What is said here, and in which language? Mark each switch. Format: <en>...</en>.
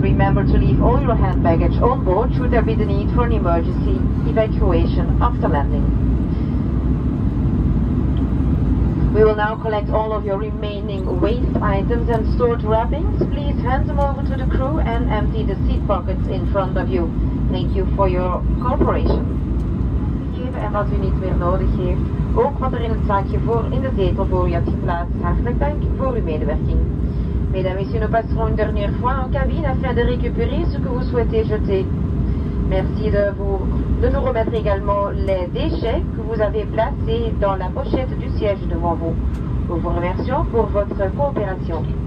<en>Remember to leave all your hand baggage on board should there be the need for an emergency evacuation after landing. We will now collect all of your remaining waste items and stored wrappings. Please hand them over to the crew and empty the seat pockets in front of you. Thank you for your cooperation.</en> <nl>En wat u niet meer nodig heeft. Ook wat er in het zakje voor in de zetel voor u hebt geplaatst. Hartelijk dank voor uw medewerking.</nl> <fr>Mesdames et messieurs, nous passerons une dernière fois en cabine afin de récupérer ce que vous souhaitez jeter. Merci de nous remettre également les déchets que vous avez placés dans la pochette du siège devant vous. Nous vous remercions pour votre coopération.</fr>